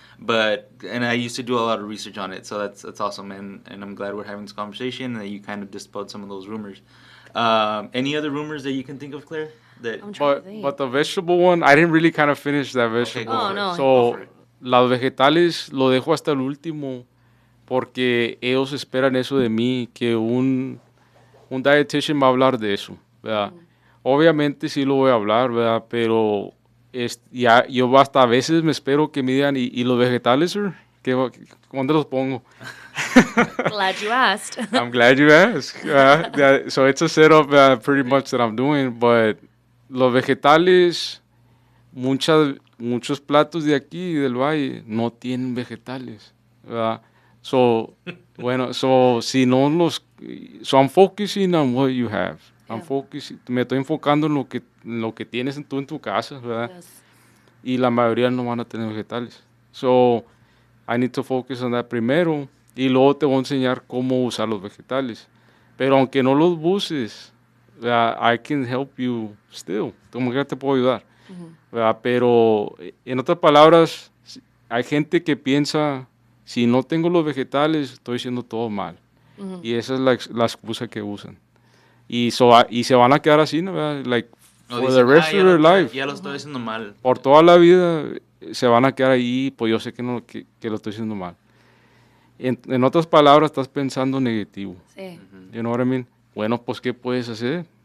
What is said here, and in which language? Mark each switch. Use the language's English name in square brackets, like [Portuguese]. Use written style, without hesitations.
[English] And I used to do a lot of research on it, so that's awesome, and I'm glad we're having this conversation and that you kind of dispelled some of those rumors. Any other rumors that you can think of, Claire? That I'm trying to think. But the vegetable one, I didn't really kind of finish that vegetable. go for it. no. Go So, for it. [Spanish] las vegetales lo dejo hasta el último porque ellos esperan eso de mí, que un dietitian va a hablar de eso, ¿verdad? Obviamente sí lo voy a hablar, ¿verdad? Pero ya yo hasta a veces me espero que me digan, ¿y los vegetales, sir? ¿Dónde los pongo? [English] Glad you asked. I'm glad you asked. So it's a setup pretty much that I'm doing, but [Spanish] los vegetales, muchos platos de aquí, del valle, no tienen vegetales, ¿verdad? [English] So, [Spanish] si no [English] so I'm focusing on what you have. [Spanish] Me estoy enfocando en lo que tienes tú en tu casa, ¿verdad? [English] Yes. [Spanish] Y la mayoría no van a tener vegetales. [English] So, I need to focus on that [Spanish] primero y luego te voy a enseñar cómo usar los vegetales. Pero aunque no los uses, [English] I can help you still. [Spanish] Como que te puedo ayudar. Pero en otras palabras, hay gente que piensa, si no tengo los vegetales, estoy haciendo todo mal. Y esa es la excusa que usan. Y se van a quedar así, ¿no? [English] Like, for the rest of their life. [Spanish] Ya lo estoy haciendo mal. Por toda la vida se van a quedar ahí, pues yo sé que lo estoy haciendo mal. En otras palabras, estás pensando negativo. Sí. [English] You know what I mean? [Spanish] Bueno, pues, ¿qué puedes hacer?